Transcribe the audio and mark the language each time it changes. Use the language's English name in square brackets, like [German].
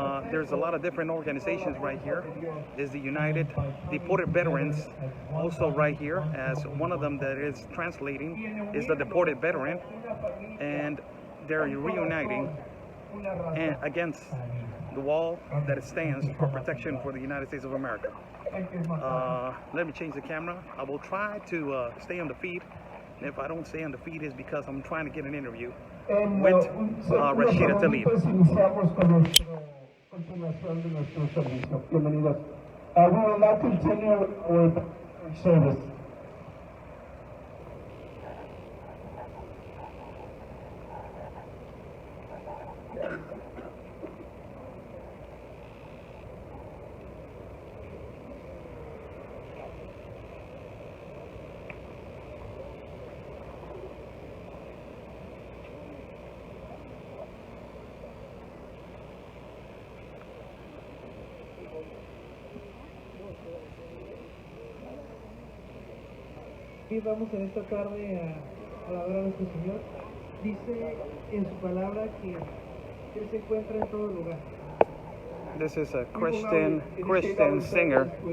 [English] There's a lot of different organizations right here. There's the United Deported Veterans also right here, as one of them that is translating is the deported veteran, and they're reuniting and against the wall that stands for protection for the United States of America. Let me change the camera. I will try to stay on the feed. And if I don't stay on the feed, is because I'm trying to get an interview with Rashida Tlaib. [Spanish] Iniciamos con nuestra continuación de nuestro servicio. Bienvenidos. [English] We will now continue with our service. [Spanish] Y vamos en esta tarde a alabar a nuestro Señor. Dice en su palabra que Él se encuentra en todo lugar. [English] This is a Christian singer.